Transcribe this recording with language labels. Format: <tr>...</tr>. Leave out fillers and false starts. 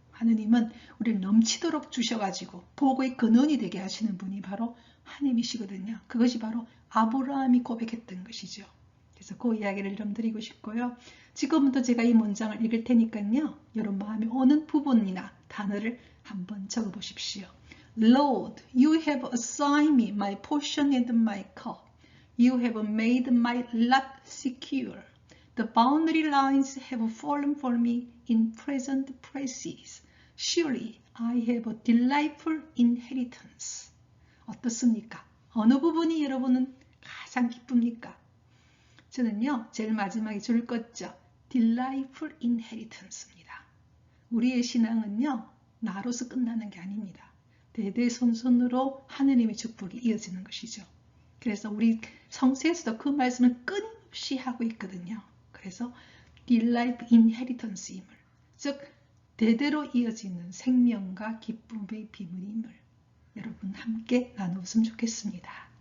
<ko>하느님은 우리를 넘치도록 주셔가지고 복의 근원이 되게 하시는 분이 바로 하나님이시거든요. 그것이 바로 아브라함이 고백했던 것이죠. 그래서 그 이야기를 좀 드리고 싶고요. 지금부터 제가 이 문장을 읽을 테니까요. 여러분 마음에 오는 부분이나 단어를 한번 적어 보십시오.</ko> <en>Lord, you have assigned me my portion and my cup. You have made my lot secure. The boundary lines have fallen for me in pleasant places. Surely I have a delightful inheritance.</en> <ko>어떻습니까? 어느 부분이 여러분은 가장 기쁩니까? 저는요, 제일 마지막에 줄 것죠.</ko> <en>Delightful inheritance입니다.</en> <ko>우리의 신앙은요, 나로서 끝나는 게 아닙니다. 대대손손으로 하느님의 축복이 이어지는 것이죠. 그래서 우리 성서에서도 그 말씀을 끊임없이 하고 있거든요. 그래서</ko> <en>Delight Inheritance</en> <ko>임을, 즉 대대로 이어지는 생명과 기쁨의 비밀임을 여러분 함께 나누었으면 좋겠습니다.</ko>